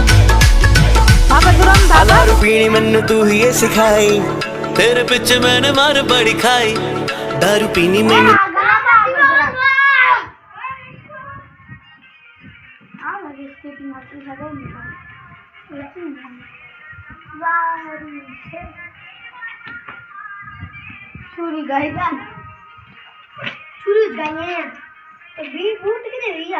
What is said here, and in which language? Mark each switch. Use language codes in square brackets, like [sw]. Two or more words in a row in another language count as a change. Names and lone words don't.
[id] Papa turun papa. [pa] ਦਾਰੂ ਪੀਨੀ ਮੈਨੂੰ ਤੂੰ ਹੀ ਯੇ ਸਿਖਾਈ, ਤੇਰੇ ਪਿਛੇ ਮੈਂਨੇ ਮਾਰ ਬੜੀ ਖਾਈ। ਦਾਰੂ ਪੀਨੀ ਮੈਨੂੰ [hi] छुरी गई क्या? छुरी गई है तो भी बूट किधर गया?